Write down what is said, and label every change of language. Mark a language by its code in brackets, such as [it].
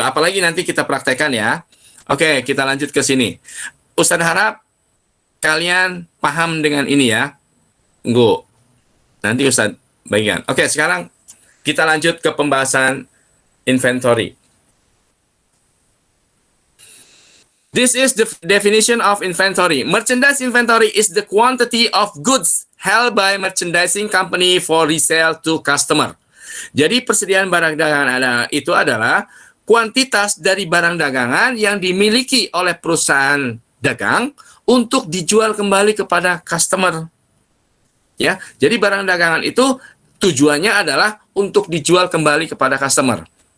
[id] Apalagi nanti kita praktekkan ya. Oke, kita lanjut ke sini. Ustaz harap kalian paham dengan ini ya. Nanti Ustaz bagian. Oke, sekarang kita lanjut ke pembahasan inventory. [en] This is the definition of inventory. Merchandise inventory is the quantity of goods held by merchandising company for resale to customer. [id] Jadi persediaan barang dagangan itu adalah kuantitas dari barang dagangan yang dimiliki oleh perusahaan dagang untuk dijual kembali kepada customer. Ya, jadi barang dagangan itu tujuannya adalah untuk dijual kembali kepada customer.